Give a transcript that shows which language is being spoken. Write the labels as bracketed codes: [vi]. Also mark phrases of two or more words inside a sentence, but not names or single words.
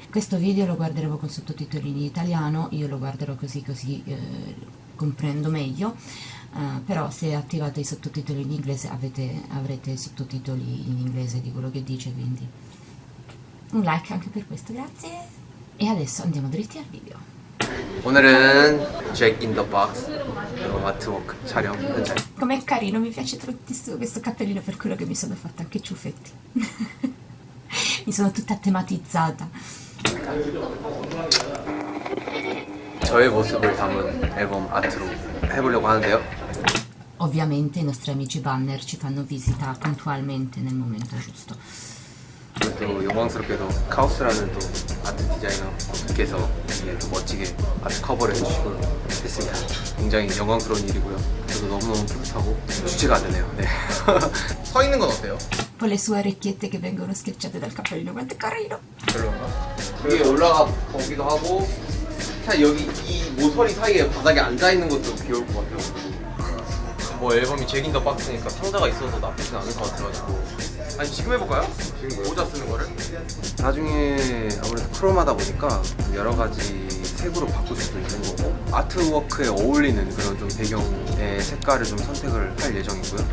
[it] Questo video lo guarderemo con sottotitoli in italiano, io lo guarderò così comprendo meglio, però se attivate i sottotitoli in inglese avrete sottotitoli in inglese di quello che dice, quindi un like anche per questo, grazie. E adesso andiamo dritti al video. [ko] 오늘은 Jack in the Box 아트워크 촬영 현장. [it] Com'è carino, mi piace tantissimo questo cappellino, per quello che mi sono fatta anche ciuffetti. Mi sono tutta tematizzata. [ko] 저의 모습을 담은 앨범 아트로 해보려고 하는데요. [it] Ovviamente i nostri amici banner ci fanno visita puntualmente nel momento giusto. [ko] 또 영광스럽게도 카오스라는 또 아트 디자이너께서 이게 또 멋지게 아트 커버를 해주시고 했습니다. 굉장히 영광스러운 일이고요. 저도 너무너무 뿌듯하고 주체가 안 되네요. 네. 서 있는 건 어때요? [it] Con le sue orecchiette che vengono schiacciate dal cappellino, quanto è carino! [ko] 별로인가? 위에 올라가 보기도 하고 사실 여기 이 모서리 사이에 바닥에 앉아 있는 것도 귀여울 것 같아요. 뭐 앨범이 잭인 더 박스니까 상자가 있어도 나쁘진 않을 것 같아가지고 아니 지금 해볼까요? 지금 모자 쓰는 거를? 나중에 아무래도 크롬하다 보니까 여러 가지 색으로 바꿀 수도 있는 거고 아트워크에 어울리는 그런 좀 배경의 색깔을 좀 선택을 할 예정이고요.